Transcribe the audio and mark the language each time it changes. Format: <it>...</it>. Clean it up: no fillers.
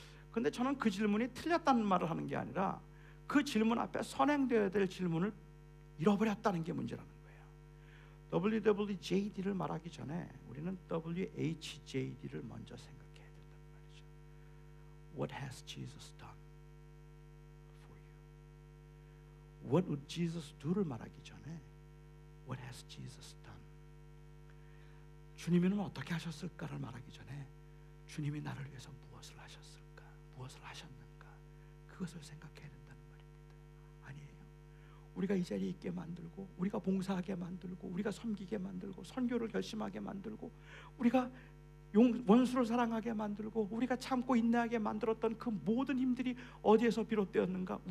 <ko>그런데 저는 그 질문이 틀렸다는 말을 하는 게 아니라 그 질문 앞에 선행되어야 될 질문을 잃어버렸다는 게 문제라는 거예요. WWJD를 말하기 전에 우리는 WHJD를 먼저 생각해야 된단 말이죠.</ko> <en>What has Jesus done for you? What would Jesus do를</en> <ko>말하기 전에</ko> <en>What has Jesus done?</en> <ko>주님은 어떻게 하셨을까를 말하기 전에 주님이 나를 위해서 무엇을 하셨을까, 무엇을 하셨는가, 그것을 생각해야 된다는 말입니다. 아니에요. 우리가 이 자리에 있게 만들고, 우리가 봉사하게 만들고, 우리가 섬기게 만들고, 선교를 결심하게 만들고, 우리가 원수를 사랑하게 만들고, 우리가 참고 인내하게 만들었던 그 모든 힘들이 어디에서 비롯되었는가?</ko>